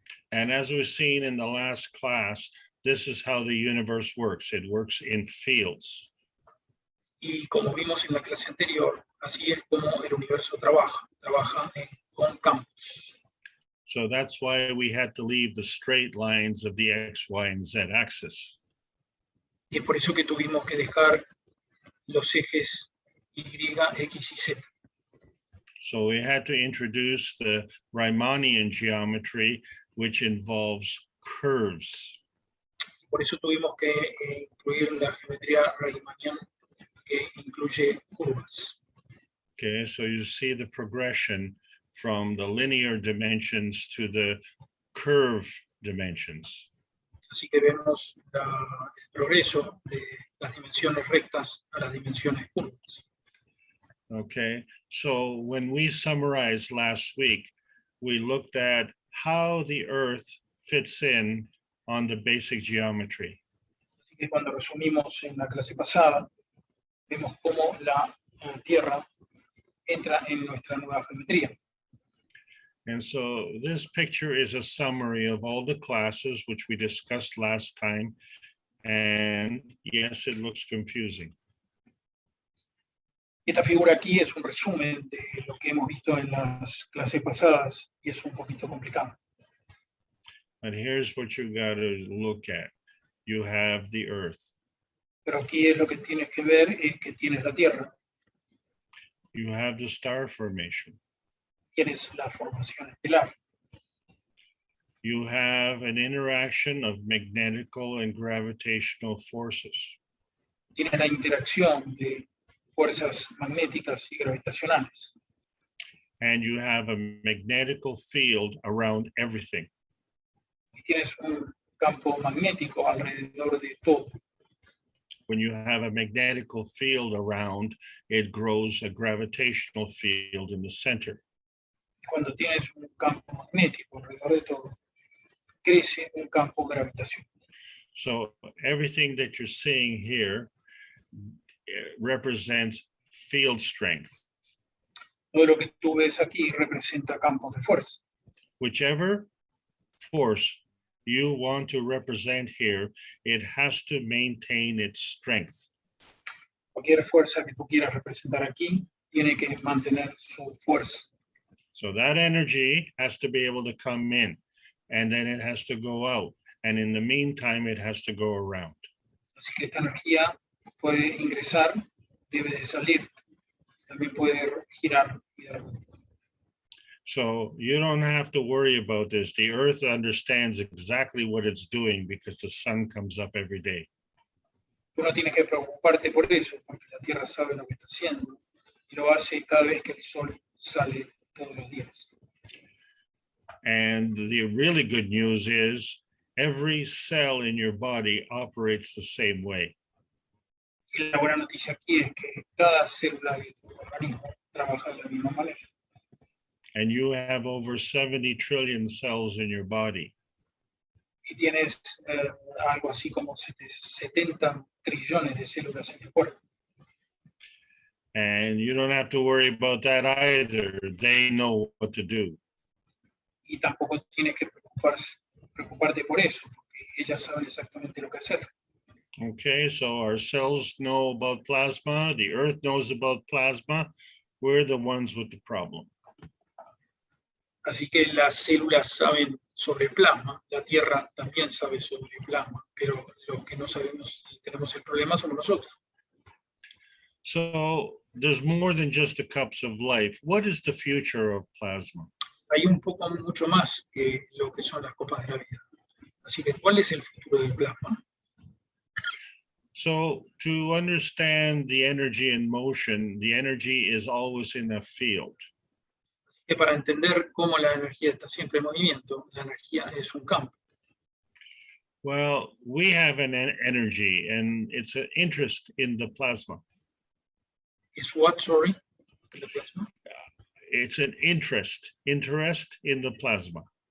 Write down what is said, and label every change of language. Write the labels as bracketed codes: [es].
[en] And as we've seen in the last class, this is how the universe works. It works in fields. [es] Y como vimos en la clase anterior, así es como el universo trabaja con campos. [en] So that's why we had to leave the straight lines of the X, Y, and Z axis. [es] Y es por eso que tuvimos que dejar los ejes Y, X y Z. [en] So we had to introduce the Riemannian geometry, which involves curves. [es] Por eso tuvimos que incluir la geometría riemanniana, que incluye curvas. [en] Okay, so you see the progression from the linear dimensions to the curve dimensions. [es] Así que vemos el progreso de las dimensiones rectas a las dimensiones curvas. [en] Okay, so when we summarized last week, we looked at how the Earth fits in on the basic geometry. [es] Así que cuando resumimos en la clase pasada, vemos cómo la Tierra entra en nuestra nueva geometría. [en] And so this picture is a summary of all the classes which we discussed last time. And yes, it looks confusing. [es] Esta figura aquí es un resumen de lo que hemos visto en las clases pasadas y es un poquito complicado. [en] And here's what you got to look at. You have the Earth. [es] Pero aquí es lo que tienes que ver, es que tienes la Tierra, [en] You have the star formation. [es] tienes la formación estelar, [en] You have an interaction of magnetical and gravitational forces. [es] tienes la interacción de fuerzas magnéticas y gravitacionales, [en] And you have a magnetical field around everything. [es] y tienes un campo magnético alrededor de todo. [en] When you have a magnetical field around, it grows a gravitational field in the center. [es] Y cuando tienes un campo magnético alrededor de todo, crece un campo gravitacional. [en] So everything that you're seeing here represents field strength. [es] Todo lo que tú ves aquí representa campos de fuerza. [en] Whichever force you want to represent here, it has to maintain its strength. [es] Cualquier fuerza que tú quieras representar aquí tiene que mantener su fuerza. [en] So that energy has to be able to come in, and then it has to go out. And in the meantime, it has to go around. [es] Así que esta energía puede ingresar, debe de salir, también puede girar y dar vueltas. [en] So you don't have to worry about this. The Earth understands exactly what it's doing because the sun comes up every day. [es] Tú no tienes que preocuparte por eso, porque la Tierra sabe lo que está haciendo y lo hace cada vez que el Sol sale todos los días. [en] And the really good news is every cell in your body operates the same way. [es] Y la buena noticia aquí es que cada célula de tu organismo trabaja de la misma manera. [en] And you have over 70 trillion cells in your body. [es] Y tienes algo así como 70 trillones de células en el cuerpo. [en] And you don't have to worry about that either. They know what to do. [es] Y tampoco tienes que preocuparte por eso, porque ellas saben exactamente lo que hacer. [en] Okay, so our cells know about plasma. The Earth knows about plasma. We're the ones with the problem. [es] Así que las células saben sobre plasma, la Tierra también sabe sobre plasma, pero los que no sabemos y tenemos el problema somos nosotros. [en] So there's more than just the cups of life. What is the future of plasma? [es] Hay mucho más que lo que son las copas de la vida. Así que, ¿cuál es el futuro del plasma? [en] So to understand the energy in motion, the energy is always in a field. [es] Que para entender cómo la energía está siempre en movimiento, la energía es un campo. [en] Well, we have an energy and it's an interest in the plasma. [es] ¿Es [en] what, sorry? [es] ¿El plasma? [en] It's an interest in the plasma.